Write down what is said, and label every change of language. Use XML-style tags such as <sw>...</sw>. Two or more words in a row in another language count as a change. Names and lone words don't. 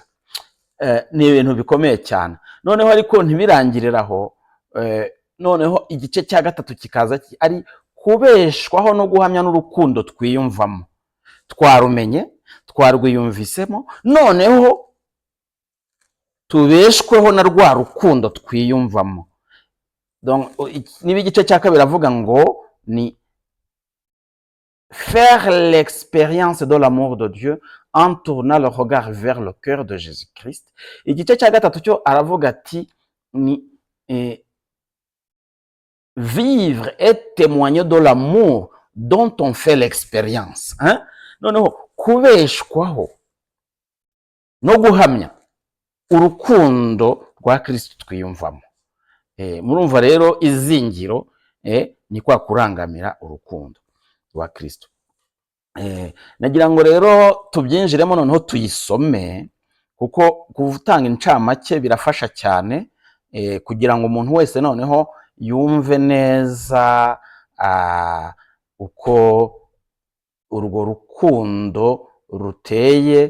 <rw>Ni ibintu bikomeye cyane. Noneho ariko ntibirangiriraho, noneho igice cya gatatu kikaza ari kubeshwaho no guhamya n'urukundo twiyumvamo. Twarumenye, twarwiyumvisemo, noneho tubeshweho na rwa rukundo twiyumvamo. Donc niba igice cya kabiri avuga ngo ni</rw> <fr>faire l'expérience de l'amour de Dieu en tournant le regard vers le cœur de Jésus-Christ.</fr> <rw>Igice cya gatatu cyo aravuga ati ni</rw> <fr>vivre et témoigner de l'amour dont on fait l'expérience.</fr> <rw>Noneho kubeshwaho no guhamya urukundo rwa Kristo twiyumvamo. Murumva rero izingiro ni kwa kurangamira urukundo rwa Kristo. Nagira ngo rero tubyinjiremo noneho tuyisome, kuko gutanga incamake birafasha cyane kugira ngo umuntu wese noneho yumve neza uko urwo rukundo ruteye.</rw>